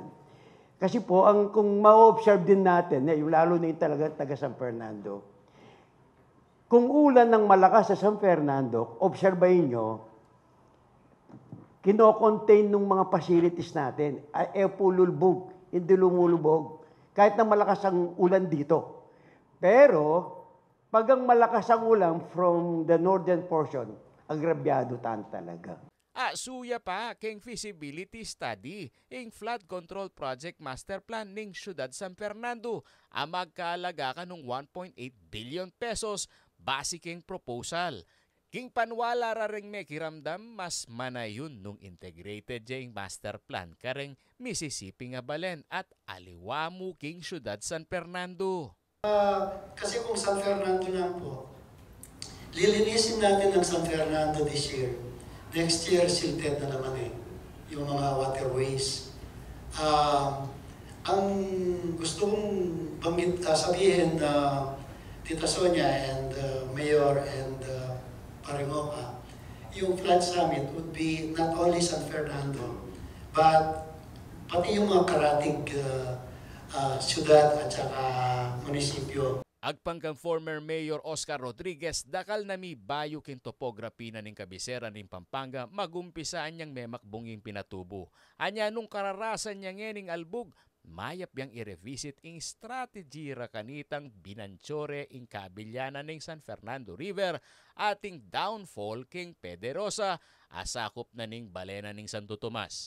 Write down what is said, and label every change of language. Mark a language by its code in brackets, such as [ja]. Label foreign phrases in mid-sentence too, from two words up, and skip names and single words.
[tl] Kasi po, kung ma-observe din natin, yung lalo na yung talaga taga San Fernando, kung ulan ng malakas sa San Fernando, obserbahin nyo, kino-contain ng mga facilities natin, pululbog, hindi lumulubog. Kahit na malakas ang ulan dito. Pero, pag ang malakas ang ulan [en] from the northern portion, [tl] agrabyado talaga. [pam] Suya pa keng [en] feasibility study [pam] ing [en] flood control project master plan [pam] ning Syudad San Fernando ang magkaalaga ka ng [en] 1.8 billion pesos basic proposal. [pam] King panwala raring may kiramdam mas manayon nung integrated jeng [en] master plan [pam] kareng Mississippi nga balen at aliwamu king Syudad San Fernando. [tl] Kasi kung San Fernando lang po, lilinisin natin ang San Fernando [en] this year. Next year, [tl] silted na naman yung mga waterways. Ang gusto kong sabihin na Tita Sonia and Mayor and Paringoka, yung [en] flood summit would be not only San Fernando, but [tl] pati yung mga karatig syudad at saka munisipyo. [pam] Agpangkang former Mayor Oscar Rodriguez dakal nami bayo king topography na ning kabisera ning Pampanga magumpisaan niyang memakbunging pinatubo. Anya nung kararasan niya ngening albog, mayap yang i-revisit ing strategy ra kanitang binanchore ing kabilyanan ning San Fernando River ating downfall king Pederosa asakop na ning balena ning Santo Tomas.